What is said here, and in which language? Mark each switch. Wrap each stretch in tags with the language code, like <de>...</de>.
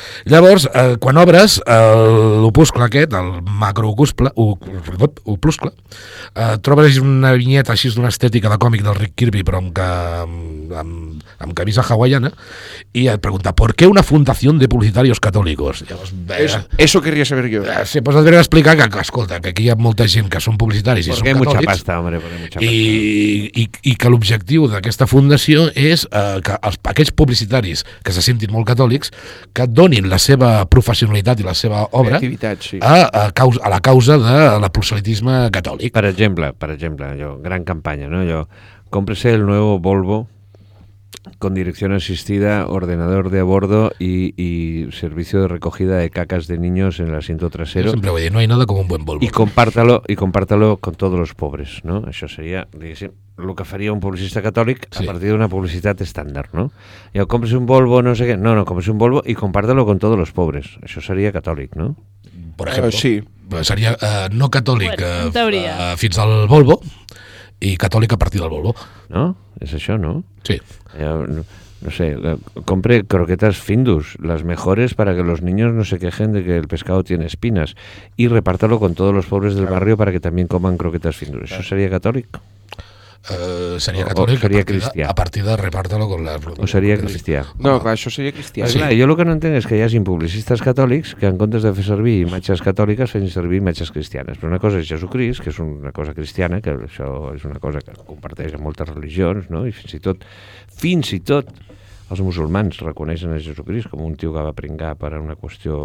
<ca>Llavors, quan obres l'opuscle aquest, el macroopuscle, trobes una vinyeta així d'una estètica de còmic del Rick Kirby, però amb camisa hawaiana, i et pregunta,</ca> <es>¿por qué una fundación de publicitarios católicos?</es> <ca>Llavors,</ca> <es>eso querría saber yo.</es> <ca>Sí, doncs et vaig explicar que, escolta, que aquí hi ha molta gent que són publicitaris i són catòlics,</ca> <es>mucha pasta, hombre, mucha pasta.</es> <ca>I que l'objectiu d'aquesta fundació és que aquells publicitaris que se sentin molt catòlics que donin la seva professionalitat i la seva obra sí. a la causa de l'apostolitisme catòlic. Per exemple, allò, gran campanya, no?</ca> <es>Allò, cómprese el nuevo Volvo con dirección asistida, ordenador de a bordo y servicio de recogida de cacas de niños en el asiento trasero. Yo siempre voy a decir, no hay nada como un buen Volvo. Y compártalo con todos los pobres, ¿no? Eso sería,</es> <ca>diguéssim, lo que faria un publicista catòlic sí. A partir d'una publicitat estàndard, no? I el compres un Volvo, no sé què... No, compres un Volvo i</ca> <es>compártalo con todos los pobres.</es> <ca>Això seria catòlic, no? Per exemple, sí. Seria no catòlic fins al Volvo i catòlic a partir del Volvo. No? És això, no? Sí.</ca> <es>No sé, compre croquetas Findus, las mejores para que los niños no se quejen de que el pescado tiene espinas y repártalo con todos los pobres del claro. Barrio para que también coman croquetas Findus. Claro. ¿Eso sería catòlic?</es> <ca>Seria catòlic seria cristià.</ca> <es>A partir de repártalo con las...</es> <ca>O seria cristià. No, clar, això seria cristià. Sí. Jo el que no entenc és que hi hagi publicistes catòlics que en comptes de fer servir imatges catòliques fan servir imatges cristianes. Però una cosa és Jesucrist, que és una cosa cristiana, que això és una cosa que comparteix en moltes religions, no? I fins i tot els musulmans reconeixen a Jesucrist com un tio que va pringar per una qüestió...</ca>